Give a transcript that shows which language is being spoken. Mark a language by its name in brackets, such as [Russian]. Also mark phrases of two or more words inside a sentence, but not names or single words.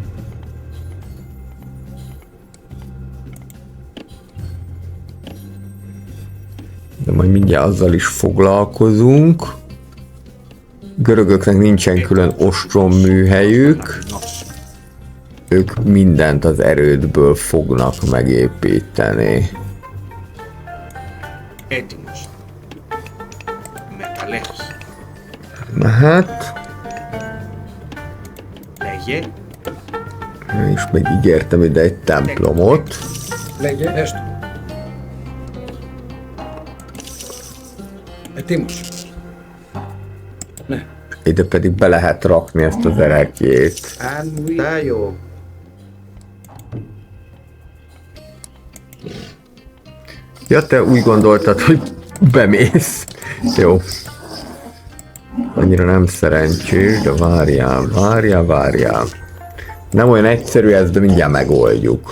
[Hungarian] De majd mindjárt azzal is foglalkozunk. Görögöknek nincsen külön ostromműhelyük. Ők mindent az erődből fognak megépíteni. [Greek] Έτοιμος. Μεταλλές. [Hungarian] Mehet. [Greek] Λέγε. [Hungarian] És még ígértem ide egy templomot. [Greek] Λέγε. Έστω. Έτοιμος. Ναι. [Hungarian] Ide pedig be lehet rakni ezt az erekjét. [Greek] Αν μου Τάιο. [Hungarian] Ja, te úgy gondoltad, hogy bemész. Jó. Annyira nem szerencsés, de várjál. Nem olyan egyszerű ez, de mindjárt megoldjuk.